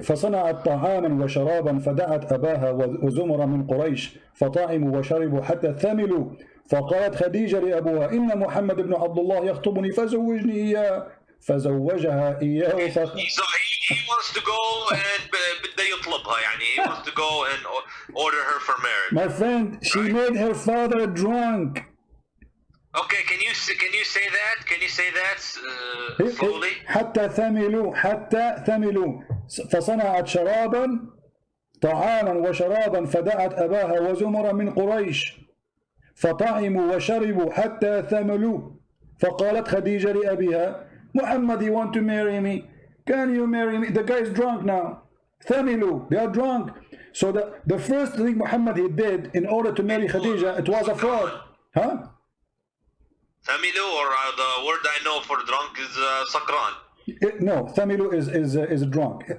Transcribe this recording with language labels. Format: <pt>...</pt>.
<ar>فصنعت طعاما وشرابا فدعت أباها وزمر من قريش فطعموا وشربوا حتى ثملوا فقالت خديجة لأبوها إن محمد بن عبد الله يخطبني فزوجني إياه فزوجها إياه</ar> <en>He wants to go and</en> <ar>بده يطلبها يعني</ar> <en>he wants to go and order her for marriage. My friend, she made her father drunk. Okay, can you say that? Can you say that slowly?</en> <ar>حتى ثملوا فصنعت شرابا طعاما وشرابا فدعت أباها وزمر من قريش فطعموا وشربوا حتى ثملوا فقالت خديجة لأبيها محمد,</ar> <en>you want to marry me? Can you marry me? The guy is drunk now. ثملوا, they are drunk. So the first thing Muhammad he did in order to marry Khadija, it was a fraud. Huh? ثملوا, or the word I know for drunk is sakran. No, Thamilu is drunk.</en>